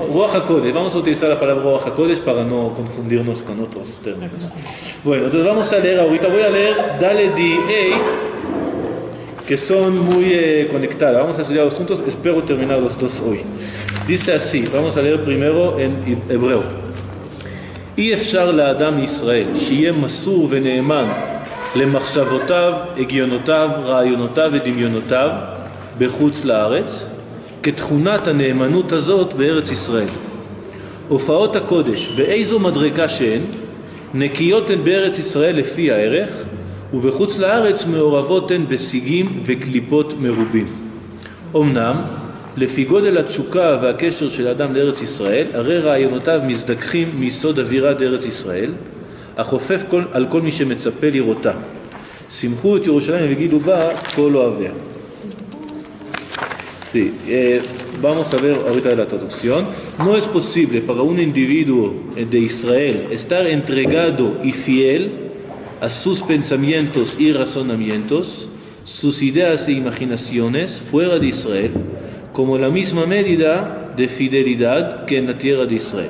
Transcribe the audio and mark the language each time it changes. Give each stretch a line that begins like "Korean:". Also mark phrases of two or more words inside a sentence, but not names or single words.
Hebrew: רוח הקודש,
Spanish: vamos a utilizar la palabra
Hebrew: רוח הקודש
Spanish: para no confundirnos con otros términos. Bueno, entonces vamos a leer ahorita, voy a leer Daled y Ei, que son muy conectadas. Vamos a estudiarlos juntos, espero terminar los dos hoy. Dice así, vamos a leer primero en hebreo.
Hebrew: אי אפשר לאדם ישראל שיהיה מסור ונאמן למחשבותיו, הגיונותיו, רעיונותיו ודמיונותיו בחוץ לארץ, כתכונת הנאמנות הזאת בארץ ישראל. הופעות הקודש, באיזו מדרגה שהן, נקיות הן בארץ ישראל לפי הערך, ובחוץ לארץ מעורבות הן בשיגים וקליפות מרובים. אמנם, לפי גודל התשוקה והקשר של האדם לארץ ישראל, הרי רעיונותיו מזדככים מיסוד אווירה בארץ ישראל, החופף על כל מי שמצפה לראותה. שמחו את ירושלים וגידו בה כל אוהביה.
Spanish: Sí, vamos a ver ahorita la traducción. No es posible para un individuo de Israel estar entregado y fiel a sus pensamientos y razonamientos, sus ideas e imaginaciones fuera de Israel, como la misma medida de fidelidad que en la tierra de Israel.